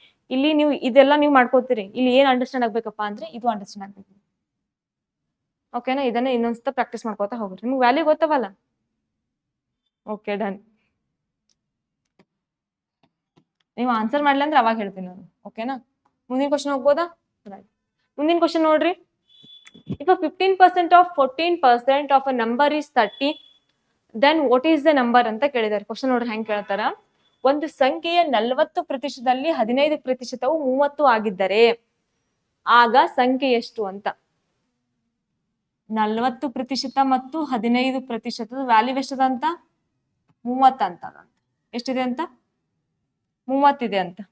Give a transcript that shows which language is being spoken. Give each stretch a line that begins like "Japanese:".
Kannada: ಇಲ್ಲಿ ನೀವು ಇದೆಲ್ಲ ನೀವು ಮಾಡ್ಕೋತೀರಿ. ಇಲ್ಲಿ ಏನ್ ಅಂಡರ್ಸ್ಟ್ಯಾಂಡ್ ಆಗ್ಬೇಕಪ್ಪ ಅಂದ್ರೆ ಇದು ಅಂಡರ್ಸ್ಟ್ಯಾಂಡ್ ಆಗ್ಬೇಕು. ಓಕೆನಾ? ಇದನ್ನ ಇನ್ನೊಂದ್ಸತ ಪ್ರಾಕ್ಟೀಸ್ ಮಾಡ್ಕೋತಾ ಹೋಗ್ರಿ. ನಿಮ್ಗೆ ವ್ಯಾಲ್ಯೂ ಗೊತ್ತವಲ್ಲ? Okay, done. ನೀವು ಆನ್ಸರ್ ಮಾಡ್ಲಿ ಅಂದ್ರೆ ಅವಾಗ ಹೇಳ್ತೀನಿ ನಾನು. ಓಕೆನಾ? ಮುಂದಿನ ಕ್ವಶನ್ ಹೋಗ್ಬೋದಾ? ರೈಟ್. ಮುಂದಿನ ಕ್ವಶನ್ ನೋಡ್ರಿ.
English: If a 15% of 14% of a number is 30, then what is the number
Kannada: ಅಂತ ಕೇಳಿದಾರೆ. ಕ್ವಶನ್ ನೋಡ್ರಿ ಹೆಂಗ್ ಕೇಳ್ತಾರ. ಒಂದು ಸಂಖ್ಯೆಯ 40%ದಲ್ಲಿ 15%ವು 30 ಆಗಿದ್ದರೆ ಆಗ ಸಂಖ್ಯೆ ಎಷ್ಟು ಅಂತ. 40% ಮತ್ತು 15% ವ್ಯಾಲ್ಯೂ ಎಷ್ಟದ ಅಂತ? 30 ಅಂತ. ಎಷ್ಟಿದೆ ಅಂತ? 30 ಇದೆ ಅಂತ.